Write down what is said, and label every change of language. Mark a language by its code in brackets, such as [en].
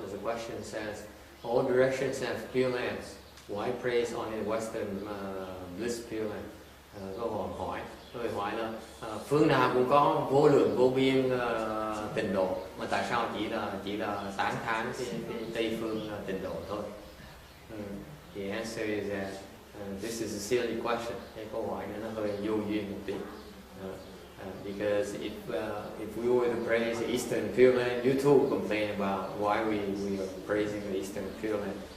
[en] There's a question that says, all directions have Pure Lands. Why praise only the Western bliss Pure Land? [vi] Câu hỏi là phương nào cũng có vô lượng vô biên tịnh độ, mà tại sao chỉ là tán thán cái Tây phương tịnh độ thôi? [en] The answer is that this is a silly question. [vi] Cái câu hỏi này nó hơi vô duyên một tí. [en] Because if we were to praise the Eastern Pure Land, you too complain about why we are praising the Eastern Pure Land.